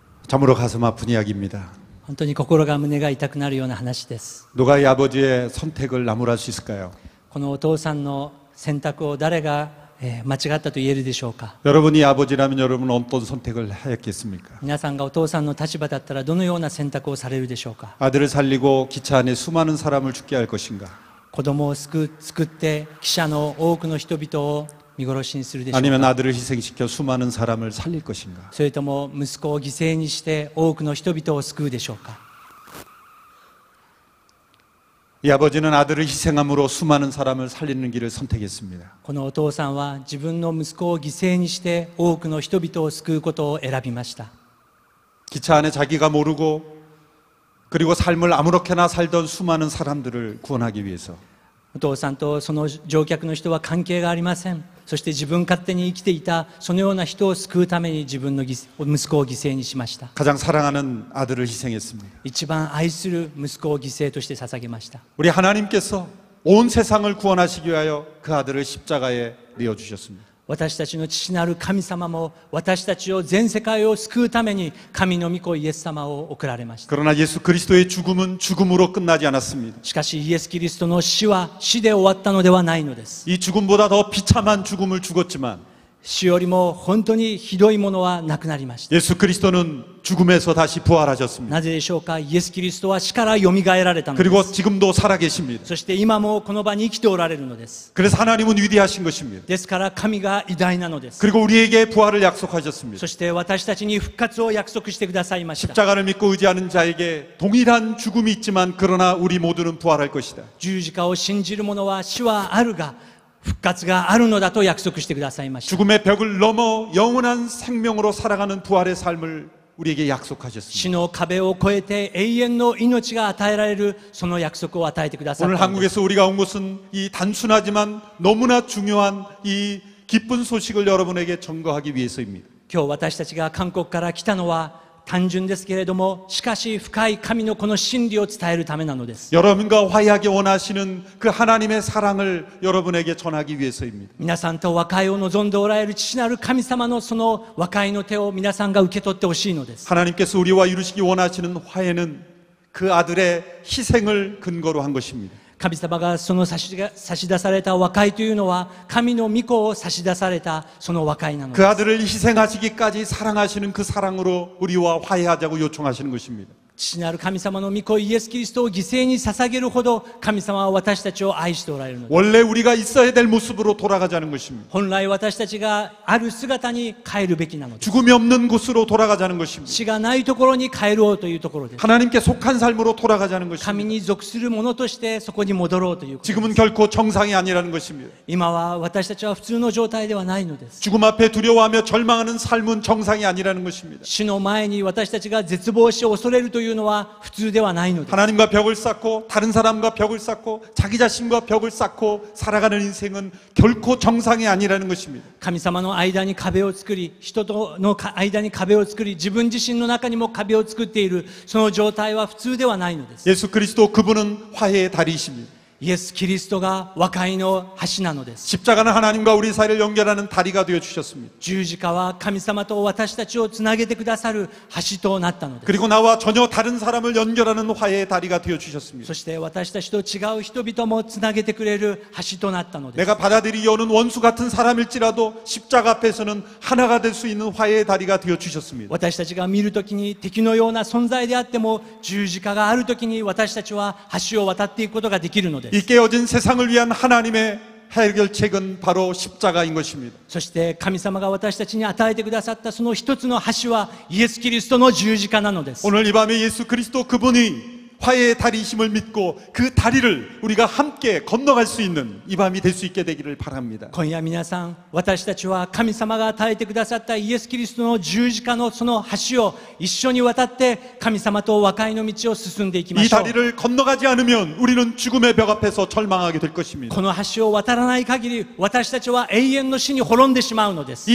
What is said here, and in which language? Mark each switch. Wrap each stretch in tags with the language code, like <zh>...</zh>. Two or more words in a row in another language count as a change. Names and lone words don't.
<ko>참으로 가슴 아픈 이야기입니다.</ko> <ja>本当に心が胸が痛くなるような話です。</ja> <ko>누가 이 아버지의 선택을 나무랄 수 있을까요?</ko> <ja>このお父さんの選択を誰が間違ったと言えるでしょうか。</ja> <ko>여러분이 아버지라면 여러분은 어떤 선택을 하였겠습니까?</ko> <ja>皆さんがお父さんの立場だったらどのような選択をされるでしょうか。</ja> <ko>아들을 살리고 기차 안에 수많은 사람을 죽게 할 것인가?</ko> <ja>子供を救って記者の多くの人々を見殺しにするでしょう</ja> <ko>아니면</ko> <ja>か。</ja> <ko>아들을 희생시켜 수많은 사람을 살릴 것인가?</ko> <ja>それとも息子を犠牲にして多くの人々を救うでしょうか。</ja> <ko>이 아버지는 아들을 희생함으로 수많은 사람을 살리는 길을 선택했습니다.</ko> <ja>このお父さんは自分の息子を犠牲にして多くの人々を救うことを選びました。</ja> <ko>기차 안에 자기가 모르고 그리고 삶을 아무렇게나 살던 수많은 사람들을 구원하기 위해서</ko> <ja>お父さんとその乗客の人は関係がありません。そして自分勝手に生きていたそのような人を救うために自分の息子を犠牲にしました。</ja> <ko>가장 사랑하는 아들을 희생했습니다.</ko> <ja>一番愛する息子を犠牲として捧げました。</ja> <ko>우리 하나님께서 온 세상을 구원하시기 위하여 그 아들을 십자가에 내어주셨습니다.</ko> <ja>私たちの父なる神様も私たちを全世界を救うために神の御子イエス様を送られました。</ja> <ko>그러나 예수 그리스도의 죽음은 죽음으로 끝나지 않았습니다.</ko> <ja>しかしイエス・キリストの死は死で終わったのではないのです。</ja> <ko>이 죽음보다 더 비참한 죽음을 죽었지만</ko> <ja>死よりも本当にひどいものはなくなりました。</ja> <ko>예수 그리스도는 죽음에서 다시 부활하셨습니다.</ko> <ja>なぜでしょうか。イエス・キリストは死からよみがえられたので</ja> <ko>그리고</ko> <ja>す。</ja> <ko>지금도 살아계십니다.</ko> <ja>そして今もこの場に生きておられるのです。</ja> <ko>그래서 하나님은 위대하신 것입니다.</ko> <ja>ですから神が偉大なのです。</ja> <ko>그리고 우리에게 부활을 약속하셨습니다.</ko> <ja>そして私たちに復活を約束してくださいました。</ja> <ko>십자가를 믿고 의지하는 자에게 동일한 죽음이 있지만 그러나 우리 모두는 부활할 것이다.</ko> <ja>十字架を信じる者は死はあるが復活があるのだと約束してくださいました。</ja> <ko>죽음의 벽을 넘어 영원한 생명으로 살아가는 부활의 삶을 우리에게</ko> <ja>死</ja> <ko>약속하셨습니다.</ko> <ja>の壁を越えて永遠の命が与えられるその約束を与えてくださ</ja> <ko>오늘</ko> <ja>ったのです。</ja> <ko>한국에서 우리가 온 것은 이 단순하지만 너무나 중요한 이 기쁜 소식을 여러분에게 전거하기 위해서입니다.</ko> <ja>今日私たちが韓国から来たのは単純ですけれども、しかし深い神のこの真理を伝えるためなのです。</ja> <ko>여러분과 화해하기 원하시는 그 하나님의 사랑을 여러분에게 전하기 위해서입니다.</ko> <ja>皆さんと和解を望んでおられる父なる神様のその和解の手を皆さんが受け取ってほしいのです。</ja> <ko>하나님께서 우리와 이루시기 원하시는 화해는 그 아들의 희생을 근거로 한 것입니다.</ko> <ja>神様がその差し出された和解というのは神の御子を差し出されたその和解なの</ja> <ko>그</ko> <ja>です。</ja> <ko>아들을 희생하시기까지 사랑하시는 그 사랑으로 우리와 화해하자고 요청하시는 것입니다.</ko> <ja>父なる神様の御子イエス・キリストを犠牲に捧げるほど神様は私たちを愛しておられるのです。</ja> <ko>원래 우리가 있어야 될 모습으로 돌아가자는 것입니다.</ko> <ja>本来私たちがある姿に変えるべきなのです。</ja> <ko>죽음이 없는 곳으로 돌아가자는 것입니다.</ko> <ja>死がないところに帰ろうというところです。</ja> <ko>하나님께 속한 삶으로 돌아가자는</ko> <ja>神</ja> <ko>것입니다.</ko> <ja>に属するものとしてそこに戻ろうということです。</ja> <ko>지금은 결코 정상이 아니라는 것입니다.</ko> <ja>今は私たちは普通の状態ではないのです。</ja> <ko>죽음 앞에 두려워하며 절망하는 삶은 정상이 아니라는 것입니다.</ko> <ja>死の前に私たちが絶望し恐れるというのは普通ではないのです。</ja> <ko>하나님과 벽을 쌓고 다른 사람과 벽을 쌓고 자기 자신과 벽을 쌓고 살아가는 인생은 결코 정상이 아니라는 것입니다.</ko> <ja>神様の間に壁を作り、人との間に壁を作り、自分自身の中にも壁を作っているその状態は普通ではないのです。</ja> <ko>예수 그리스도 그분은 화해의 다리이십니다.</ko> <ja>イエス・キリストが和解の橋なのです。</ja> <ko>십자가는 하나님과 우리 사이를 연결하는 다리가 되어 주셨습니다.</ko> <ja>十字架は神様と私たちをつなげてくださる橋となったのです。</ja> <ko>그리고 나와 전혀 다른 사람을 연결하는 화해의 다리가 되어 주셨습니다.</ko> <ja>そして私たちと違う人々もつなげてくれる橋となったのです。</ja> <ko>내가 받아들이 여는 원수 같은 사람일지라도 십자가 앞에서는 하나가 될 수 있는 화해의 다리가 되어 주셨습니다.</ko> <ja>私たちが見るときに敵のような存在であっても十字架があるときに私たちは橋を渡っていくことができるのです。</ja> <ko>이 깨어진 세상을 위한 하나님의 해결책은 바로 십자가인 것입니다.</ko> <ja>そして神様が私たちに与えてくださったその一つの橋はイエス・キリストの十字架なのです。</ja> <ko>오늘 이 밤에 예수 그리스도 그분이 화해의 다리이심을 믿고 그 다리를 우리가 함께 건너갈 수 있는 이 밤이 될 수 있게 되기를 바랍니다.</ko> <ja>今夜皆さん、私たちは神様が与えてくださったイエス・キリストの十字架のその橋を一緒に渡って神様と和解の道を進んでいきま</ja> <ko>이</ko> <ja>しょう。</ja> <ko>다리를 건너가지 않으면 우리는 죽음의 벽 앞에서 절망하게 될 것입니다.</ko> <ja>この橋を渡らない限り私たちは永遠の死に滅んでしまうのです。</ja>